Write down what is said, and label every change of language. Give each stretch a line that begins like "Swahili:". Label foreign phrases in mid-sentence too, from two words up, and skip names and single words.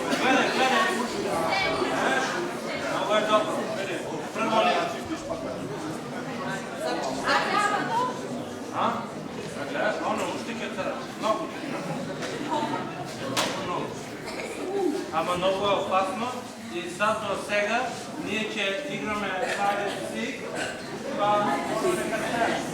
Macedonian: Гледај. Много е добро, види. Прво ли? А? Гледаш, оно уштиката, много. Ама много е опасно и затоа сега ние ќе играме
English: hide and seek.
Macedonian: Па, нека се.